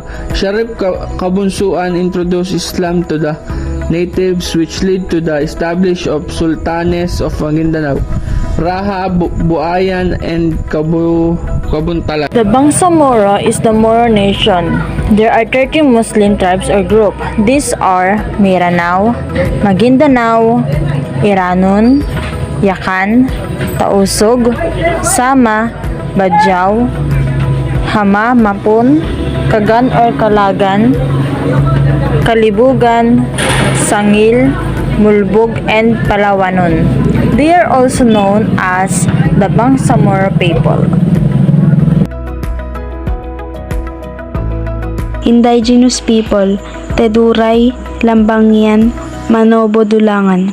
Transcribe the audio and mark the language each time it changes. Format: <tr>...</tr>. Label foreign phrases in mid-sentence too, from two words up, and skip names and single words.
<en>Sharif Kabunsuan introduced Islam to the natives, which led to the establishment of Sultanes of Maguindanao, Raha, Buayan, and Kabuntalan. The Bangsamoro is the Moro nation. There are 13 Muslim tribes or groups. These are Miranao, Maguindanao, Iranon, Yakan, Tausug, Sama, Badjao, Hama, Mapun, Kagan or Kalagan, Kalibugan, Sangil, Mulbog, and Palawanon. They are also known as the Bangsamoro people. Indigenous people, Teduray, Lambangian, Manobo Dulangan.</en>